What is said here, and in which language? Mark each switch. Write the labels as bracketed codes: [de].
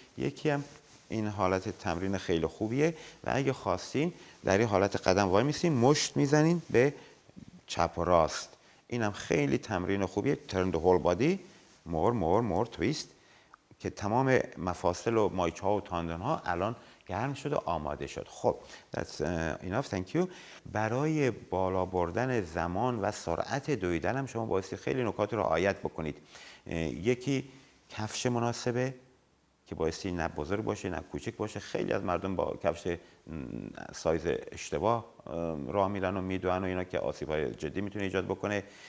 [fa] یکی هم این حالت تمرین خیلی خوبیه و اگه خواستین در این حالت قدم وای میسین مشت میزنین به چپ و راست. اینم خیلی تمرین خوبیه. [en] turn the whole body more twist [fa] که تمام مفاصل و مایچه ها و تاندون ها الان گرم شد و آماده شد. [en] خب that's enough, thank you. [fa] برای بالا بردن زمان و سرعت دویدن هم شما بایستی خیلی نکات رو رعایت بکنید. یکی کفش مناسبه، که بایستی نه بزرگ باشه نه کوچک باشه. خیلی از مردم با کفش سایز اشتباه راه میرن و میدوئن و اینا که آسیب‌های جدی میتونه ایجاد بکنه.